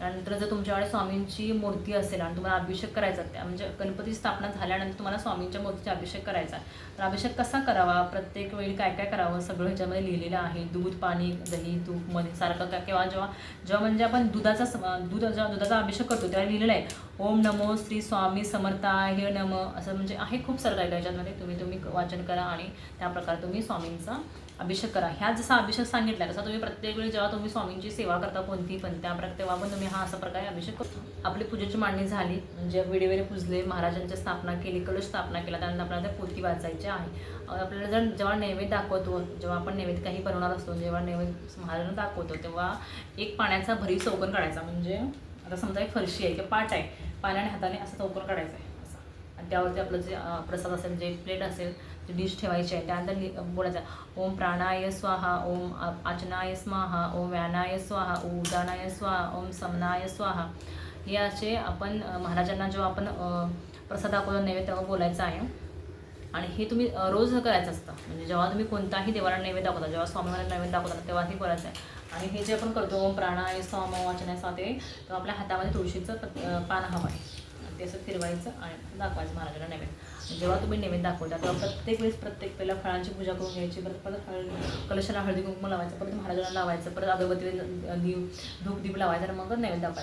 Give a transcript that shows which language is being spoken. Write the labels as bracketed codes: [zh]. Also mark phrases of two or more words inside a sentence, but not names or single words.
[mr] त्यानंतर जर तुमच्याकडे स्वामींची मूर्ती असेल आणि तुम्हाला अभिषेक करायचा त्या म्हणजे गणपती स्थापना झाल्यानंतर तुम्हाला स्वामींच्या मूर्तीचा अभिषेक करायचा तर अभिषेक कसा करावा, प्रत्येक वेळी काय काय करावं सगळं ह्याच्यामध्ये लिहिलेलं आहे. दूध, पाणी, दही, तूप, मध्ये सारखं काय किंवा जेव्हा म्हणजे आपण दुधाचा अभिषेक करतो तेव्हा लिहिलेलं आहे [sa] ओम नमो श्री स्वामी समर्थाय नम, [mr] असं म्हणजे आहे खूप सारं काय ह्याच्यामध्ये. तुम्ही वाचन करा आणि त्या प्रकारे तुम्ही स्वामींचा अभिषेक करा. ह्या जसा अभिषेक सांगितला तसा तुम्ही प्रत्येक वेळी जेव्हा तुम्ही स्वामींची सेवा करता कोणती पण तेव्हा पण तुम्ही हा असा प्रकारे अभिषेक करतो. आपली पूजेची मांडणी झाली म्हणजे विडे पुजले, महाराजांची स्थापना केली, कलश स्थापना केला, त्यानंतर आपल्याला त्या पोथी वाचायची आहे. आपल्याला जर जेव्हा नैवेद्य दाखवतो, जेव्हा आपण नैवेद्य काही बनवणार असतो, जेव्हा नैवेद्य महाराजांना दाखवतो तेव्हा एक पाण्याचा भरी चौकोन काढायचा. म्हणजे आता समजा एक फरशी आहे किंवा पाट आहे, पाण्याने हाताने असं चौकोन काढायचं आहे असं, आणि त्यावरती आपलं जे प्रसाद असेल, जे प्लेट असेल ती डिश ठेवायची आहे. त्यानंतर बोलायचं [sa] ओम प्राणाय स्वाहा, ओम आचनाय स्वाहा, ओम व्यानाय स्वाहा, ओम उदानाय स्वाहा, ओम समनाय स्वाहा. [mr] हे असे आपण महाराजांना जेव्हा आपण प्रसाद दाखवतो नैवेद्य तेव्हा बोलायचं आहे. आणि हे तुम्ही रोज करायचं असतं. म्हणजे जेव्हा तुम्ही कोणताही देवाला नैवेद्य दाखवता, जेव्हा स्वामींना नैवेद्य दाखवता तेव्हा हे करायचं आहे. आणि हे जे आपण करतो [sa] ओम प्राणाय स्वाहा, वाचनाय स्वाहा, [mr] ते तेव्हा आपल्या हातामध्ये तुळशीचं पान हवं आहे, ते असं फिरवायचं आणि दाखवायचं महाराजांना नैवेद्य. जेव्हा तुम्ही नैवेद्य दाखवता तेव्हा प्रत्येक पहिला फळांची पूजा करून घ्यायची, परत कलशाला हळदी कुंकू लावायचं, परत महाराजांना लावायचं, परत अगरबत्ती धूप लावायचं आणि मग नैवेद्य दाखवायचं.